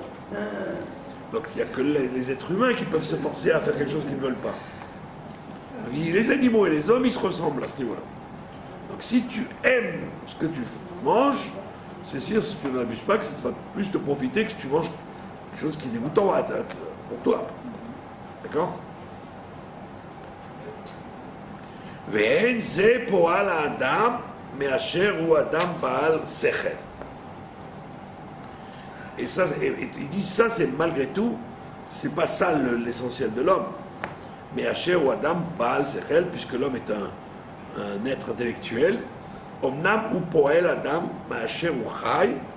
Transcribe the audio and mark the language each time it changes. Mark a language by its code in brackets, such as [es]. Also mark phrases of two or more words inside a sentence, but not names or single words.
[fr] Donc il n'y a que les êtres humains qui peuvent se forcer à faire quelque chose qu'ils ne veulent pas. Donc, les animaux et les hommes, ils se ressemblent à ce niveau-là. Donc si tu aimes ce que tu manges, c'est sûr, si tu n'abuses pas, que ça va plus te profiter que si tu manges quelque chose qui est dégoûtant pour toi. D'accord? [he] ואין זה פועל האדם מאשר הוא אדם בעל שכל. [fr] Et ça, il dit ça, c'est malgré tout, c'est pas ça l'essentiel de l'homme. [he] Mais אשר הוא אדם בעל שכל, [fr] puisque l'homme est un être intellectuel, [he] אמנם הוא פועל אדם, אשר הוא חי.